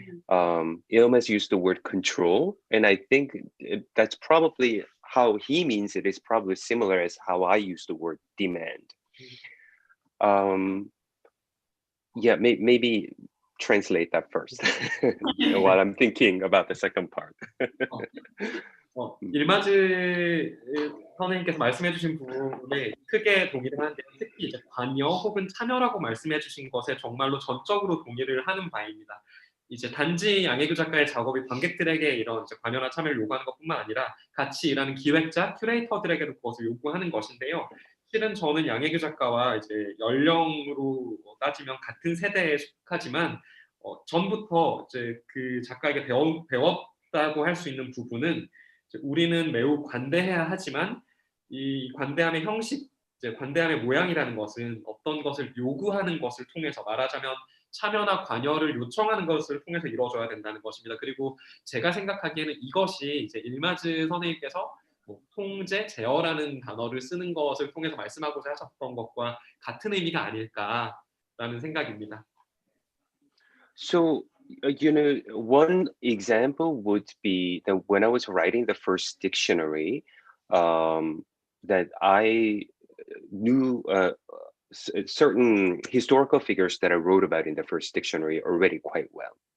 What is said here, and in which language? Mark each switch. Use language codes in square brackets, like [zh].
[en] Ilma's used the word control, and I think that's probably how he means it is probably similar as how I use the word demand. Yeah, maybe translate that first while I'm thinking about the second part. [ko] 일마즈 선생님께서 말씀해주신 부분에 크게 동의를 하는데 특히 이제 관여 혹은 참여라고 말씀해주신 것에 정말로 전적으로 동의를 하는 바입니다. 이제 단지 양혜교 작가의 작업이 관객들에게 이런 이제 관여나 참여를 요구하는 것뿐만 아니라 같이 일하는 기획자, 큐레이터들에게도 그것을 요구하는 것인데요. 실은 저는 양혜교 작가와 이제 연령으로 따지면 같은 세대에 속하지만 전부터 이제 그 작가에게 배웠다고 할 수 있는 부분은 우리는 매우 관대해야 하지만 이 관대함의 형식, 이제 관대함의 모양이라는 것은 어떤 것을 요구하는 것을 통해서 말하자면 참여나 관여를 요청하는 것을 통해서 이루어져야 된다는 것입니다. 그리고 제가 생각하기에는 이것이 이제 일마즈 선생님께서 통제, 제어라는 단어를 쓰는 것을 통해서 말씀하고자 하셨던 것과 같은 의미가 아닐까라는 생각입니다. [en] So, you know, one example would be that when I was writing the first dictionary, that I knew certain historical figures that I wrote about in the first dictionary already quite well.